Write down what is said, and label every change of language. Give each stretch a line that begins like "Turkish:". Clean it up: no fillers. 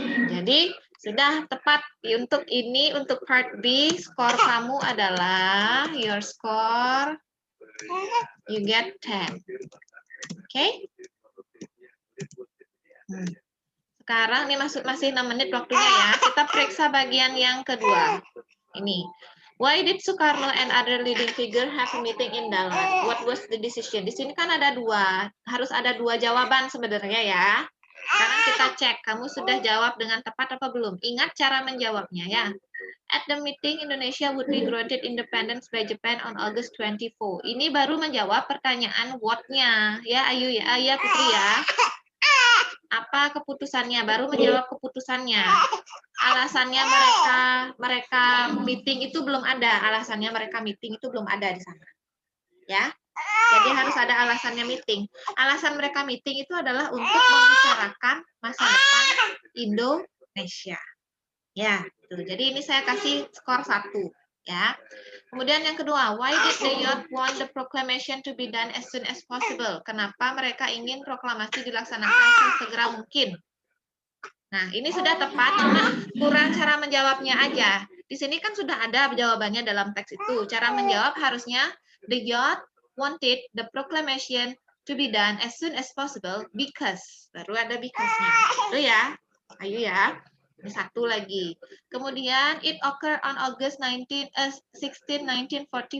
Indonesian: Jadi sudah tepat untuk ini, untuk part B. Skor kamu adalah
English: your score. You get 10. Oke.
Indonesian: Sekarang ini masih 6 menit waktunya ya. Kita periksa bagian yang kedua. Ini.
English: Why did Soekarno and other leading figure have a meeting in Dalan? What was the decision?
Indonesian: Di sini kan ada dua. Harus ada dua jawaban sebenarnya ya. Sekarang kita cek. Kamu sudah jawab dengan tepat apa belum? Ingat cara menjawabnya ya.
English: At the meeting, Indonesia would be granted independence by Japan on August 24.
Indonesian: Ini baru menjawab pertanyaan what-nya. Ya, Ayu ya, ya Putri ya. Apa keputusannya? Baru menjawab keputusannya. Alasannya mereka meeting itu belum ada. Alasannya mereka meeting itu belum ada di sana. Ya. Jadi harus ada alasannya meeting. Alasan mereka meeting itu adalah untuk membicarakan masa depan Indonesia. Ya, gitu. Jadi ini saya kasih skor 1, ya. Kemudian yang kedua,
English: why did the youth want the proclamation to be done as soon as possible?
Indonesian: Kenapa mereka ingin proklamasi dilaksanakan sesegera mungkin? Nah, ini sudah tepat, cuma kurang cara menjawabnya aja. Di sini kan sudah ada jawabannya dalam teks itu. Cara menjawab harusnya
English: the youth wanted the proclamation to be done as soon as possible because.
Indonesian: Baru ada because-nya. Itu ya. Ayo ya. Ini satu lagi.
English: Kemudian it occurred on August 16, 1945.